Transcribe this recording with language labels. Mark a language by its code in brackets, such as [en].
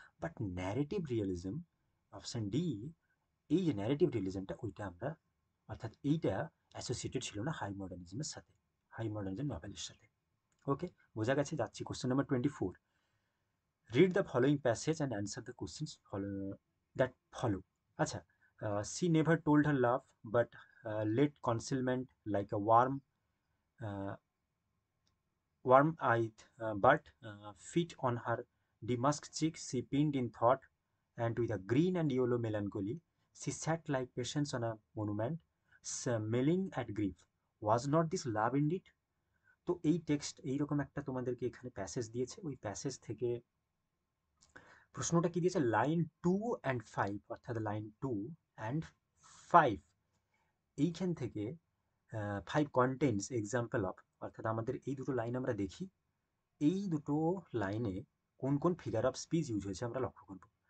[bn] But narrative realism, option D, এই যে narrative রিয়েলিজমটা, ওইটা আমরা, অর্থাৎ এইটা অ্যাসোসিয়েটেড ছিল না হাই মডার্নিজমের সাথে, হাই মডার্নিজম নভেলের সাথে। ওকে, বোঝা গেছে? যাচ্ছি [en] Question number 24, read the following passage and answer the questions that follow. [bn] আচ্ছা, [en] She never told her love but let concealment like a uh, warm-eyed, but feet on her damask cheek she pinned in thought, and with a green and yellow melancholy, she sat like patience on a monument, smelling at grief. Was not this love indeed? [bn] তো এই text এইরকম একটা তোমাদেরকে এখানে passage দিয়েছে, ওই passage থেকে প্রশ্নটা কি দিয়েছে, লাইন 2 and 5, অর্থাৎ লাইন 2 and 5 এইখান থেকে 5 কন্টেন্টস এক্সাম্পল অফ, অর্থাৎ আমাদের এই দুটো লাইন আমরা দেখি, এই দুটো লাইনে কোন কোন ফিগার অফ স্পিচ ইউজ হয়েছে আমরা লক্ষ্য করব।